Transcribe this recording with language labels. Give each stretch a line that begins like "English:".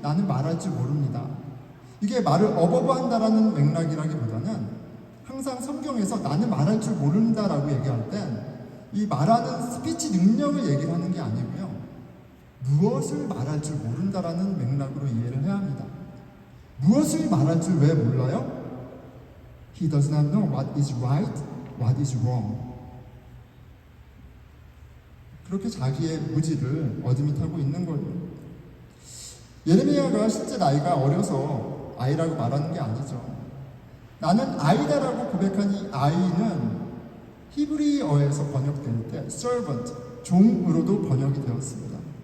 Korean: 나는 말할 줄 모릅니다. 이게 말을 어버버한다라는 맥락이라기보다는 항상 성경에서 나는 말할 줄 모른다라고 얘기할 땐 이 말하는 스피치 능력을 얘기를 하는 게 아니고요. 무엇을 말할 줄 모른다라는 맥락으로 이해를 해야 합니다. 무엇을 말할 줄 왜 몰라요?
English: He does not know what is right, what is wrong.
Korean: 그렇게 자기의 무지를 어드밋하고 있는 거예요. 예레미야가 실제 나이가 어려서 아이라고 말하는 게 아니죠. 나는 아이다라고 고백한 이 아이는 히브리어에서 번역될 때 servant, 종으로도 번역이 되었습니다.